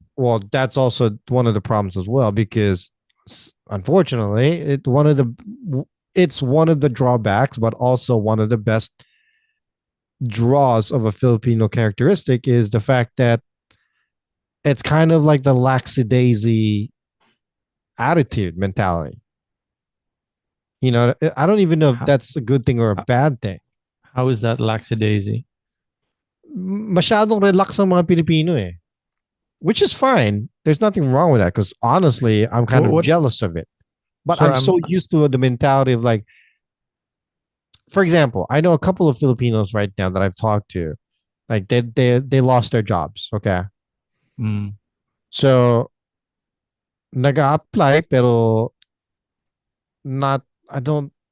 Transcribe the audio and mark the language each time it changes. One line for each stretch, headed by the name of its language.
English: well, that's also one of the problems as well because unfortunately, it's one of the drawbacks, but also one of the best draws of a Filipino characteristic is the fact that it's kind of like the lackadaisy attitude mentality. You know, I don't even know if that's a good thing or a bad thing. How is that lackadaisy?
Filipino: Masyadong relax ang mga Pilipino eh.
English: Which is fine. There's nothing wrong with that because honestly, I'm kind of jealous of it. But Sorry, I'm so used to the mentality of like, for example, I know a couple of Filipinos right now that I've talked to, like they lost their jobs. Okay, so
Filipino: nag-apply pero
English: not. I don't.